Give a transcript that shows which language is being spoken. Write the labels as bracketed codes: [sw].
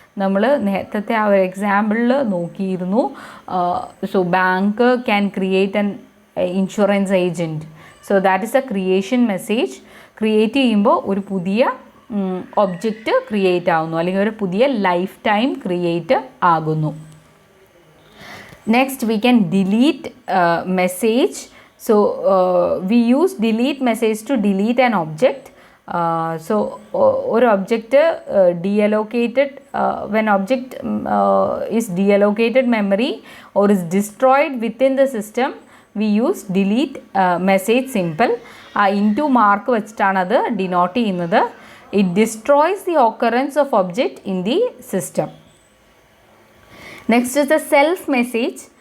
[ml] നമ്മൾ നേരത്തെ ആ ഒരു എക്സാമ്പിളിൽ നോക്കിയിരുന്നു. [en] So bank can create an insurance agent. So that is a creation message. [ml] Create ചെയ്യുമ്പോൾ ഒരു പുതിയ ഒബ്ജക്റ്റ് ക്രിയേറ്റ് ആകുന്നു, അല്ലെങ്കിൽ ഒരു പുതിയ ലൈഫ് ടൈം ക്രിയേറ്റ് ആകുന്നു. [en] Next we can delete message. So we use delete message to delete an object. So ഒരു object deallocated, when object is deallocated memory or is destroyed within the system, we use delete message symbol. [ml] Into mark വെച്ചിട്ടാണ് അത് denote ചെയ്യുന്നത്. [en] It destroys the occurrence of object in the system. Next is the self message.